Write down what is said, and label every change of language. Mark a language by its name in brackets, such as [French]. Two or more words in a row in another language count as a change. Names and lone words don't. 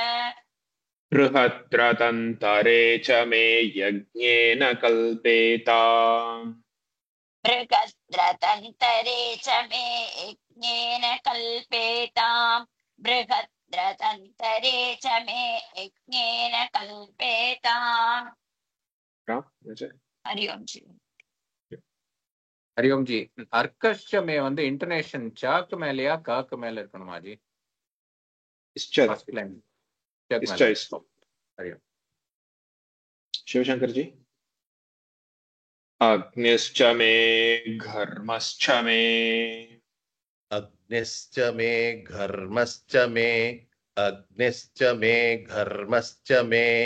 [Sanskrit] बृहद्रतन्तरे च मे यज्ञेन कल्पेता बृहद्रदन्तरे च मे यज्ञेन कल्पेताम् बृहद्रदन्तरे च मे यज्ञेन कल्पेताम् हरि ओम जी [Tamil] ஹரியோம் ஜி அர்க்கஷ்டமே வந்து இன்டர்நேஷன் சாக்கு மேலயா காக்கு மேல இருக்கணுமா ஜி? [English] first line [Tamil] சாக்கு மேல. ஹரியோம். [Sanskrit] शिवशंकर जी अग्निश्च मे घर्मश्च मे अग्निश्च मे घर्मश्च मे अग्निश्च मे घर्मश्च मे